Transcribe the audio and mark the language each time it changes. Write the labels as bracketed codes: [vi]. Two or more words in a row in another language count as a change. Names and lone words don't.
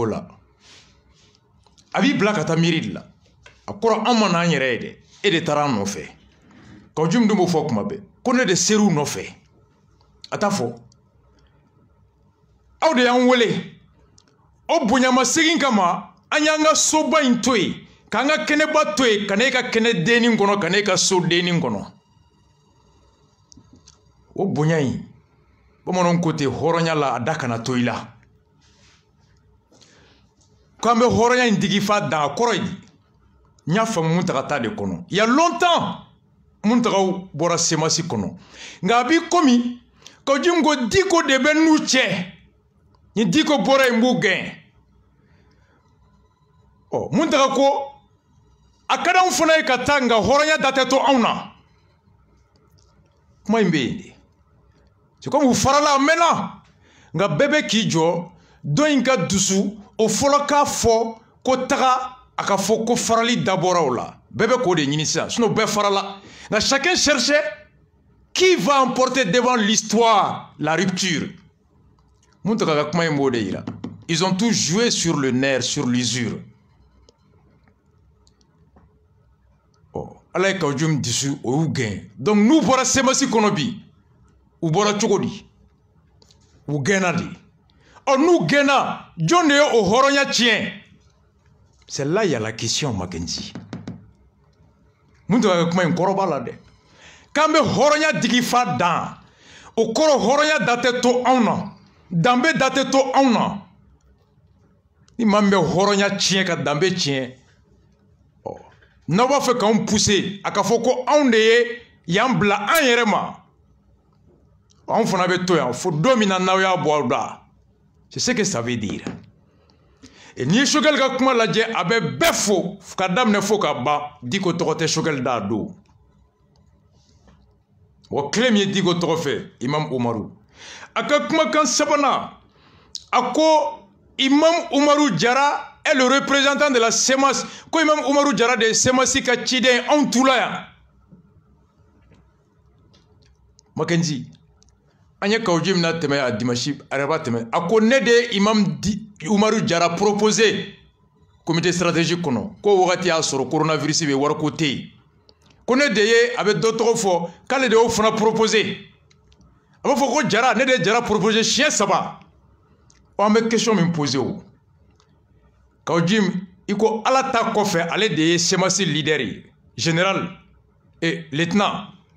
[bm] la a b'i bila ka taa miiri de la a kɔrɔ an ma n'an yɛrɛ ye dɛ e de taara an nɔfɛ Kawju dun b'o fɔ kuma bɛɛ ko ne de ser'u nɔfɛ a t'a fɔ aw de y'an wele o bonyamasegin kama an y'an ka soba in to yen k'an ka kɛnɛba to yen ka na e ka kɛnɛ dennin kɔnɔ ka na e ka so dennin kɔnɔ o bonya in bamananw ko ten hɔrɔnya la a da kana to i la k'an bɛ hɔrɔnya in digi fa dan a kɔrɔ ye n y'a faamu Muntaka ta de kɔnɔ [fr] il y a longtemps [bm] Muntakaw bɔra CEMAS kɔnɔ nka a b'i komi Kawju ko Diko de bɛ n'u cɛ ni Diko bɔra yen n b'u gɛn ɔ Muntaka ko a ka d'anw fana ye ka taa nka hɔrɔnya da tɛ to anw na kuma in bɛ yen de [fr] c'est comme [bm] u farala a mɛnna nka bɛɛ bɛ k'i jɔ dɔ in ka dusu o fɔlɔ k'a fɔ ko taga a ka fɔ ko farali dabɔra o la bɛɛ bɛ k'o de ɲini sisan sinon bɛɛ farala nka [fr] chacun cherchait qui va emporter devant l'histoire la rupture [bm] Muntaka ka kuma in b'o de yira [fr] ils ont tous joué sur le nerf sur l'usure [bm] ɔ ala ye Kawju dusu o y'u gɛn donc n'u bɔra CEMAS kɔnɔ bi u bɔra cogo di u gɛnna de ɔ n'u gɛnna jɔn de ye o hɔrɔnya tiɲɛ [fr] c'est là il y a la question [bm] Mackenzie Muntaka ka kuma in kɔrɔ b'a la dɛ k'an bɛ hɔrɔnya digi fa dan o kɔrɔ hɔrɔnya da tɛ to anw na danbe da tɛ to anw na ni maa min bɛ hɔrɔnya tiɲɛ ka danbe tiɲɛ ɔ n'aw b'a fɛ k'anw pousser a ka fɔ ko anw de ye y'an bila an yɛrɛ ma anw fana bɛ to yan fo don min na n'aw y'a bɔ aw da [fr] c'est ce que ça veut dire et [bm] n'i ye Choguel ka kuma lajɛ a bɛ bɛɛ fo ka daminɛ fo ka ban Diko tɔgɔ tɛ Choguel da don wa tile min ye Diko tɔgɔ fɛ Imam Umaru a ka kumakan sabanan a ko Imam Umaru Jara [fr] est le représentant de la CEMAS [bm] ko Imam Umaru Jara de ye CEMAS ka ciden anw tula yan Mackenzie an ye Kawju mina tɛmɛ a dimanche araba tɛmɛ a ko ne de ye Imam Umaru Jara proposé [fr] comité stratégique [bm] kɔnɔ ko wagati y'a sɔrɔ coronavirus bɛ wariko tɛ yen ko ne de ye a bɛ dɔ tɔgɔ fɔ k'ale de y'o fana proposé a b'a fɔ ko Jara ne de ye Jara proposé siɲɛ 3 an bɛ question min posé o Kawju i ko ala ta kɔfɛ ale de ye CEMAS leader ye [fr] général et lieutenant